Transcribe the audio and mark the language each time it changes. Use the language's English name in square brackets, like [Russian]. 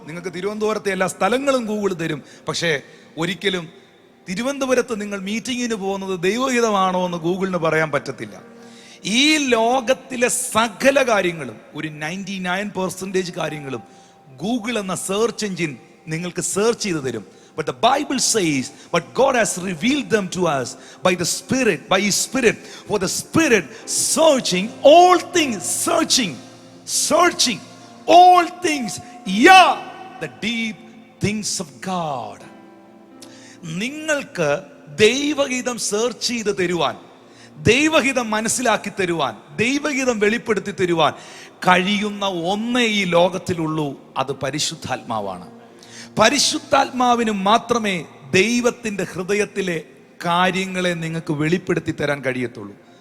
[Malayalam] നിങ്ങൾക്ക് തിരുവനന്തപുരത്തെ എല്ലാ സ്ഥലങ്ങളും ഗൂഗിൾ തരും. പക്ഷേ ഒരിക്കലും തിരുവനന്തപുരത്ത് നിങ്ങൾ മീറ്റിങ്ങിന് പോകുന്നത് ദൈവഹിതമാണോ എന്ന് ഗൂഗിളിന് പറയാൻ പറ്റത്തില്ല. ഈ ലോകത്തിലെ സകല കാര്യങ്ങളും, ഒരു 99% കാര്യങ്ങളും ഗൂഗിൾ എന്ന സെർച്ച് എഞ്ചിൻ നിങ്ങൾക്ക് സെർച്ച് ചെയ്ത് തരും. [English] But the Bible says, but God has revealed them to us by the Spirit, by His Spirit. For the Spirit searching all things, searching all things, yeah, the deep things of God. [Malayalam] നിങ്ങൾക്ക് ദൈവഹിതം search ചെയ്ത് തരുവാൻ, ദൈവഹിതം മനസ്സിലാക്കി തരുവാൻ, ദൈവഹിതം വെളിപ്പെടുത്തി തരുവാൻ കഴിയുന്ന ഒന്നേ ഈ ലോകത്തിലുള്ളൂ, അത് പരിശുദ്ധാത്മാവാണ്. പരിശുദ്ധാത്മാവിന് മാത്രമേ ദൈവത്തിൻ്റെ ഹൃദയത്തിലെ കാര്യങ്ങളെ നിങ്ങൾക്ക് വെളിപ്പെടുത്തി തരാൻ കഴിയത്തുള്ളൂ.